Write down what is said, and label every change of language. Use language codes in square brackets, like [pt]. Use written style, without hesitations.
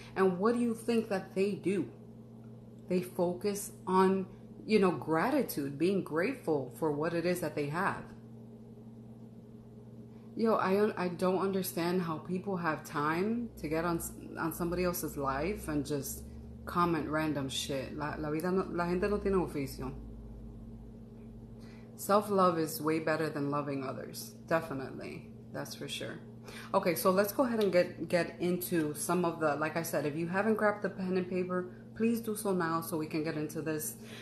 [en] And what do you think that they do? They focus on, you know, gratitude, being grateful for what it is that they have. Yo, I don't understand how people have time to get on somebody else's life and just comment random shit. [es] La gente no tiene oficio. [en] Self-love is way better than loving others. Definitely. That's for sure. Okay, so let's go ahead and get into some of the, like I said, if you haven't grabbed the pen and paper, please do so now so we can get into this.